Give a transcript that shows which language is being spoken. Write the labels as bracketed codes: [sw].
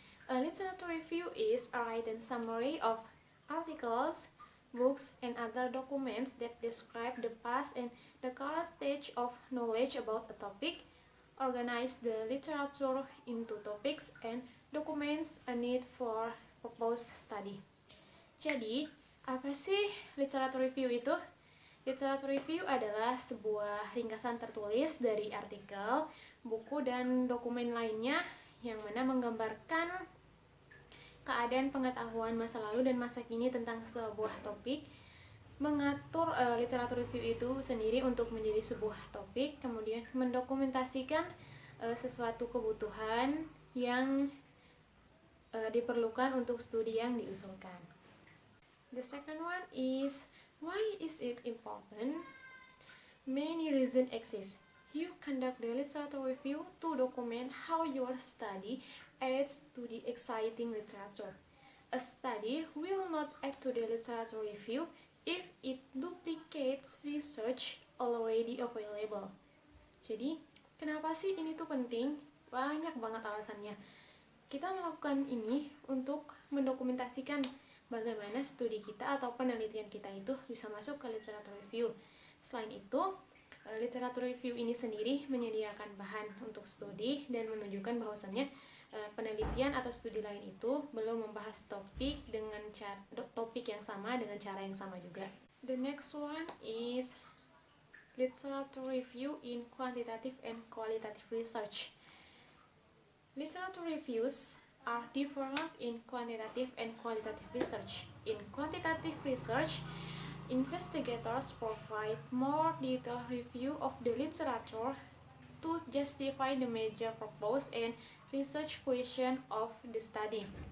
[en] A literature review is a written summary of articles, books, and other documents that describe the past and the current stage of knowledge about a topic. Organize the literature into topics and documents a need for purpose study. [id] Jadi, apa sih literature review itu? Literature review adalah sebuah ringkasan tertulis dari artikel, buku, dan dokumen lainnya yang mana menggambarkan keadaan pengetahuan masa lalu dan masa kini tentang sebuah topik. Mengatur literatur review itu sendiri untuk menjadi sebuah topik, kemudian mendokumentasikan sesuatu kebutuhan yang diperlukan untuk studi yang diusulkan. [en] The second one is, why is it important? Many reasons exist. You conduct the literature review to document how your study adds to the exciting literature. A study will not add to the literature review if it duplicates research already available. [id] Jadi, kenapa sih ini tuh penting? Banyak banget alasannya. Kita melakukan ini untuk mendokumentasikan bagaimana studi kita atau penelitian kita itu bisa masuk ke literature review. Selain itu, literature review ini sendiri menyediakan bahan untuk studi dan menunjukkan bahwasannya penelitian atau studi lain itu belum membahas topik dengan topik yang sama dengan cara yang sama juga. [en] The next one is literature review in quantitative and qualitative research. Literature reviews are different in quantitative and qualitative research. In quantitative research, investigators provide more detailed review of the literature to justify the major purpose and research question of the study.